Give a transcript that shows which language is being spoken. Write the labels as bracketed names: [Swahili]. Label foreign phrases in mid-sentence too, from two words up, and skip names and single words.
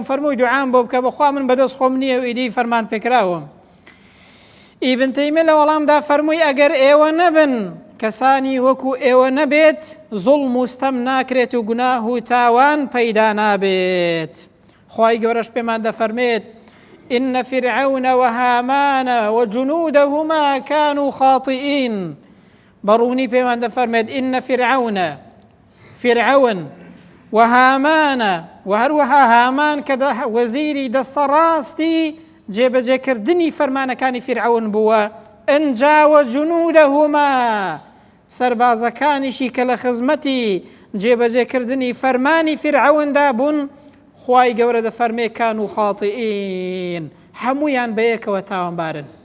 [Central Kurdish] فەرمووی دوعام بۆ بکە بەخوا من بەدەست خۆم نییە و ئیدی فەرمان پێکراوم. ئیبن تەیمیە لە وەڵامدا فەرمووی ئەگەر ئێوە نەبن، کەسانی وەکو ئێوە نەبێت، زوڵم و ستەم ناکرێت و گوناه و تاوان پەیدا نابێت. خوای گەورەش پێمان دەفەرمێت [Arabic] إن فرعون وهامان وجنودهما كانوا خاطئين. [Central Kurdish] بەڕوونی پێمان دەفەرمێت [Arabic] إن فرعون وهامان [Central Kurdish] وهروەها هامان کە وەزیری دەستە ڕاستی جێبەجێکردنی فەرمانەکانی فرعون بووە، ئەنجاوە جنودهما، سەربازەکانیشی کە لە خزمەتی جێبەجێکردنی فەرمانی فرعوندا بوون، خوای گەورە دەفەرمێ [Arabic] كانوا خاطئين، [Central Kurdish] هەمویان بەیەکەوە تاوانبارن.